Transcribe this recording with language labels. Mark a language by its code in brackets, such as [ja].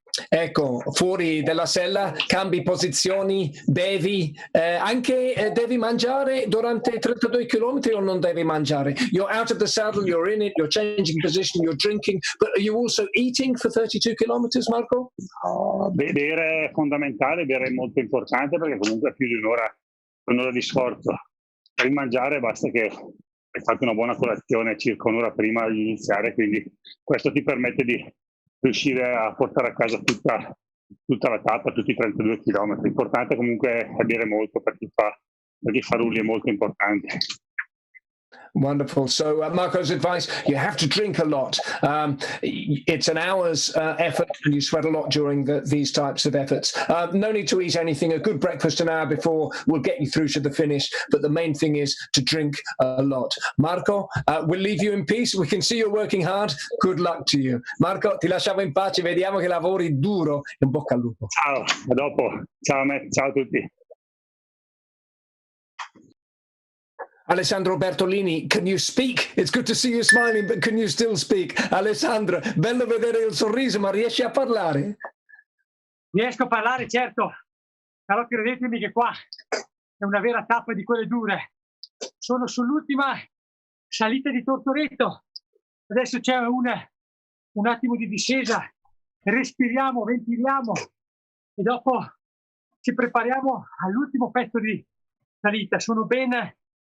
[it] Ecco, fuori dalla sella, cambi posizioni, devi mangiare durante 32 chilometri o non devi mangiare? [en] You're out of the saddle, you're in it, you're changing position, you're drinking, but are you also eating for 32 kilometers, Marco? [it] Bere è fondamentale, bere è molto importante perché comunque è più di un'ora di sforzo. Per mangiare basta che hai fatto una buona colazione circa un'ora prima di iniziare, quindi questo ti permette di riuscire a portare a casa tutta la tappa, tutti i 32 km. L'importante comunque è bere molto, per chi fa rulli è molto importante. [en] Wonderful. So Marco's advice, you have to drink a lot. It's an hour's effort and you sweat a lot during these types of efforts. No need to eat anything. A good breakfast an hour before will get you through to the finish. But the main thing is to drink a lot. Marco, we'll leave you in peace. We can see you're working hard. Good luck to you. [it] Marco, ti lasciamo in pace. Vediamo che lavori duro. In bocca al lupo. Ciao, a dopo. Ciao a tutti. [en] Alessandro Bertolini, can you speak? It's good to see you smiling, but can you still speak? [it] Alessandro, bello vedere il sorriso, ma riesci a parlare? Riesco a parlare, certo, però credetemi che qua è una vera tappa di quelle dure. Sono sull'ultima salita di Tortoreto, adesso c'è un attimo di discesa, respiriamo, ventiliamo e dopo ci prepariamo all'ultimo pezzo di salita. Sono ben...